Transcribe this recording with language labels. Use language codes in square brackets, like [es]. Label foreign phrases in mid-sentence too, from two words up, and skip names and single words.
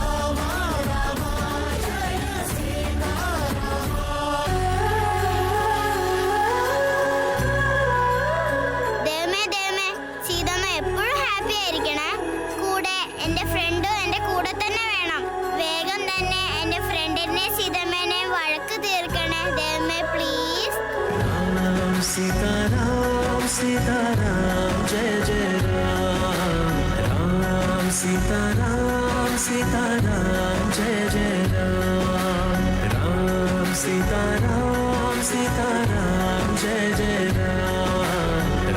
[ml] ദൈവമേ, സീതമ്മ എപ്പോഴും ഹാപ്പി ആയിരിക്കണേ. കൂടെ എന്റെ ഫ്രണ്ടും എന്റെ കൂടെ തന്നെ വേണം. വേഗം തന്നെ എന്റെ ഫ്രണ്ടിനെ സീതമ്മേനെ വഴക്ക് തീർക്കണേ ദൈവമേ, പ്ലീസ്. [hi] सीताराम सीताराम जय जय राम. राम सीताराम सीताराम जय जय राम. राम सीताराम सीताराम जय जय राम.